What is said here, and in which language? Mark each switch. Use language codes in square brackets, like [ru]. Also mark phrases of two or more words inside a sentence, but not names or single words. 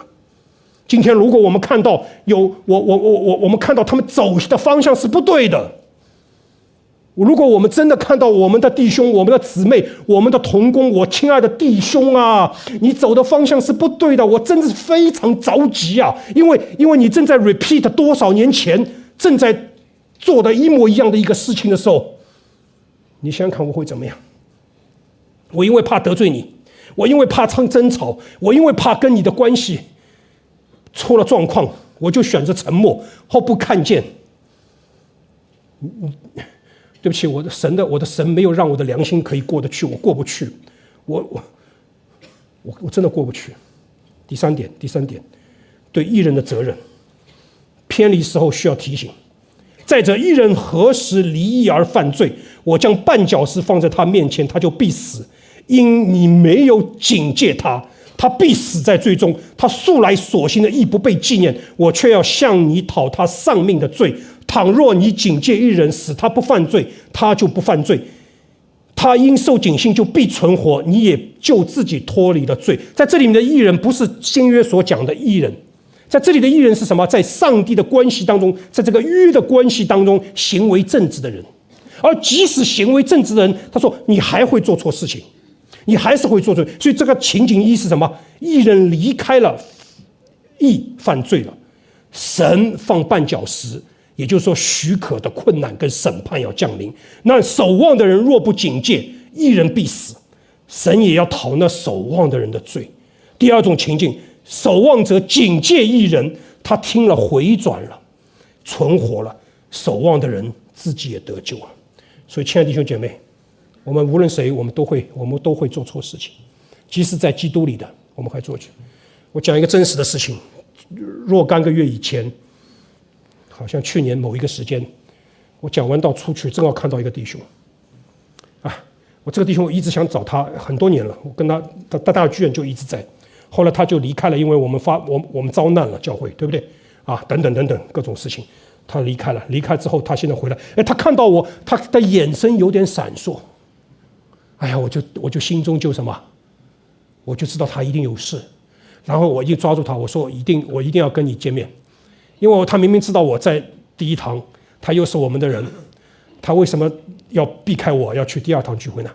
[zh] 今天如果我們看到我們看到他們走的方向是不對的。如果我們真的看到我們的弟兄、我們的姊妹、我們的同工，我親愛的弟兄啊，你走的方向是不對的，我真的是非常着急啊！因為你正在 repeat 多少年前正在做的一模一樣的一個事情的時候，你想想看我會怎麼樣？我因為怕得罪你，我因為怕爭吵，我因為怕跟你的關係出了狀況，我就選擇沉默或不看見。對不起，我的神沒有讓我的良心可以過得去，我過不去，我真的過不去。第三點，對義人的責任，偏離時候需要提醒。再者，義人何時離義而犯罪？我將絆腳石放在他面前，他就必死，因你沒有警戒他，他必死在罪中。他素來所行的義不被紀念，我卻要向你討他喪命的罪。倘若你警戒義人，使他不犯罪，他就不犯罪。他因受警醒就必存活，你也就自己脫離了罪。在這裡面的義人不是新約所講的義人，在這裡的義人是什麼？在上帝的關係當中，在這個約的關係當中行為正直的人。而即使行為正直的人，他說你還會做錯事情，你還是會做錯。所以這個情景一是什麼？義人離開了義犯罪了，神放絆腳石，也就是說許可的困難跟審判要降臨。那守望的人若不警戒，義人必死，神也要討那守望的人的罪。第二種情境，守望者警戒義人，他聽了回轉了，存活了，守望的人自己也得救了。所以親愛的弟兄姐妹，我們無論誰，我們都會做錯事情，即使在基督裡的，我們還做去。我講一個真實的事情，若干個月以前，好像去年某一個時間，我講完道出去，正好看到一個弟兄，我這個弟兄我一直想找他很多年了，我跟他大劇院就一直在，後來他就離開了，因為我們遭難了教會，對不對？等等各種事情，他離開了。離開之後，他現在回來，他看到我，他的眼神有點閃爍，我就心中就什麼，我就知道他一定有事，然後我一抓住他，我说我一定要跟你見面，因為他明明知道我在第一堂，他又是我們的人，他為什麼要避開我，要去第二堂聚會呢？